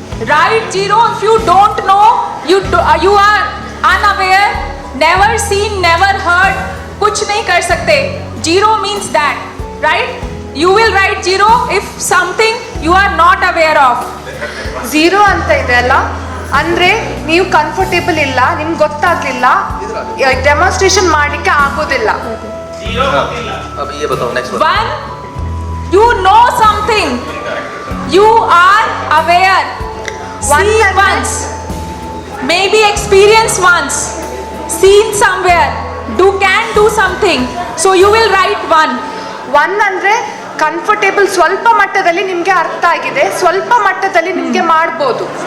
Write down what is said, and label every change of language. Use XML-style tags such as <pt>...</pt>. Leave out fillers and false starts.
<en>Write zero if you don't know, you are unaware, never seen, never heard,</en> <hi>कुछ नहीं कर सकते.</hi> <en>Zero means that, right? You will write zero if something you are not aware of.</en> <kn>Zero ಅಂತ ಇದೆ ಅಲ್ಲ, ಅಂದ್ರೆ ನೀವು comfortable ಇಲ್ಲ, ನಿಮ್ಗೆ ಗೊತ್ತಾಗ್ಲಿಲ್ಲ, ಡೆಮಾನ್ಸ್ಟ್ರೇಷನ್ ಮಾಡಲಿಕ್ಕೆ ಆಗೋದಿಲ್ಲ.</kn> <hi>अभी ये बताओ next</hi> <en>One, you know something, you are aware, see once, maybe experience once, seen somewhere, can do something, so you will write one.</en> <kn>One ಅಂದ್ರೆ ಕಂಫರ್ಟೇಬಲ್, ಸ್ವಲ್ಪ ಮಟ್ಟದಲ್ಲಿ ನಿಮ್ಗೆ ಅರ್ಥ ಆಗಿದೆ, ಸ್ವಲ್ಪ ಮಟ್ಟದಲ್ಲಿ ನಿಮ್ಗೆ ಮಾಡ್ಬೋದು.</kn>